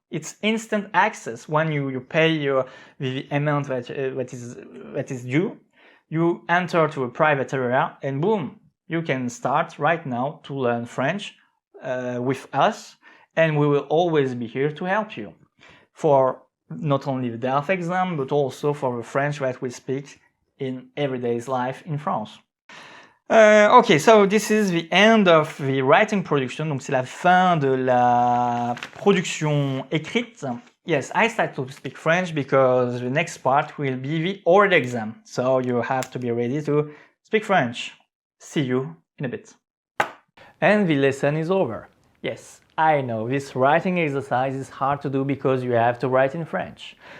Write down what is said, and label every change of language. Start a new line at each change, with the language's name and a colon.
English: It's instant access. When you pay the amount that is due, you enter to a private area and boom, you can start right now to learn French with us, and we will always be here to help you for not only the DELF exam but also for the French that we speak in everyday's life in France. Okay, so this is the end of the writing production.
French: Donc c'est la fin de la production écrite.
English: Yes, I start to speak French because the next part will be the oral exam. So you have to be ready to speak French. See you in a bit. And the lesson is over. Yes, I know this writing exercise is hard to do because you have to write in French.